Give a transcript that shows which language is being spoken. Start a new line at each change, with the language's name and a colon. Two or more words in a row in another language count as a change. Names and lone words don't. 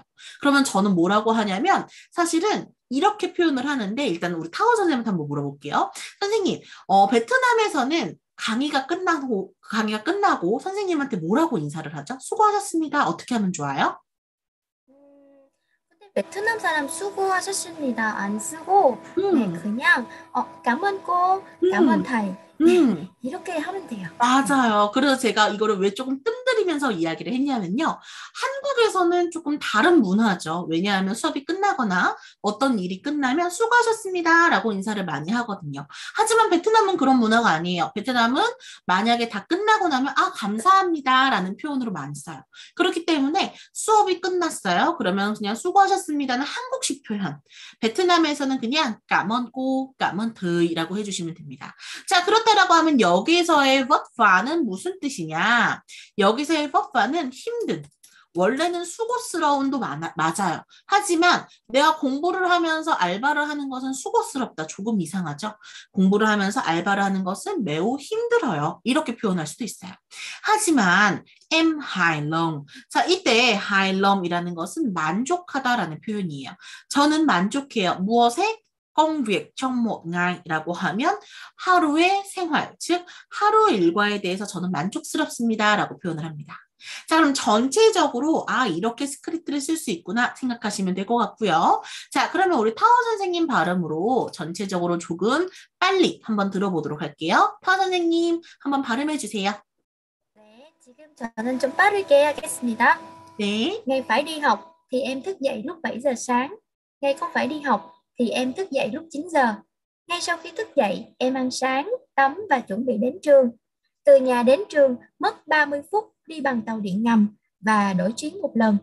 Korean: 그러면 저는 뭐라고 하냐면 사실은 이렇게 표현을 하는데 일단 우리 타오 선생님한테 한번 물어볼게요. 선생님, 베트남에서는 강의가 끝나고 선생님한테 뭐라고 인사를 하죠? 수고하셨습니다. 어떻게 하면 좋아요? 근데 베트남 사람 수고하셨습니다. 안 쓰고 네, 그냥
Vietnamese: cảm ơn cô, cảm ơn thầy.
Korean: 네, 이렇게 하면 돼요. 맞아요. 그래서 제가 이거를 왜 조금 뜸들이면서 이야기를 했냐면요. 한국에서는 조금 다른 문화죠. 왜냐하면 수업이 끝나거나 어떤 일이 끝나면 수고하셨습니다. 라고 인사를 많이 하거든요. 하지만 베트남은 그런 문화가 아니에요. 베트남은 만약에 다 끝나고 나면 감사합니다. 라는 표현으로 많이 써요. 그렇기 때문에 수업이 끝났어요. 그러면 그냥 수고하셨습니다는 한국식 표현. 베트남에서는 그냥
Vietnamese: cảm ơn cô, cảm ơn thầy
Korean: 라고 해주시면 됩니다. 자, 그렇다라고 하면 여기서의
Vietnamese: vất vả
Korean: 는 무슨 뜻이냐? 여기서의
Vietnamese: vất vả
Korean: 는 힘든. 원래는 수고스러운도 맞아요. 하지만 내가 공부를 하면서 알바를 하는 것은 수고스럽다. 조금 이상하죠? 공부를 하면서 알바를 하는 것은 매우 힘들어요. 이렇게 표현할 수도 있어요. 하지만
Vietnamese: em hài lòng.
Korean: 자, 이때
Vietnamese: hài lòng
Korean: 이라는 것은 만족하다라는 표현이에요. 저는 만족해요. 무엇에?
Vietnamese: công việc trong một ngày
Korean: 라고 하면 하루의 생활, 즉 하루 일과에 대해서 저는 만족스럽습니다 라고 표현을 합니다. 자, 그럼 전체적으로 이렇게 스크립트를 쓸 수 있구나 생각하시면 될 것 같고요. 자, 그러면 우리 타워 선생님 발음으로 전체적으로 조금 빨리 한번 들어보도록 할게요. 타워 선생님 한번 발음해 주세요. 네, 지금 저는 좀 빠르게 하겠습니다. 네.
Vietnamese: Ngày phải đi học thì em thức dậy lúc 7 giờ sáng. Ngày không phải đi học thì em thức dậy lúc 9 giờ. Ngay sau khi thức dậy, em ăn sáng, tắm và chuẩn bị đến trường. Từ nhà đến trường mất 30 phút đi bằng tàu điện ngầm và đổi chuyến một lần.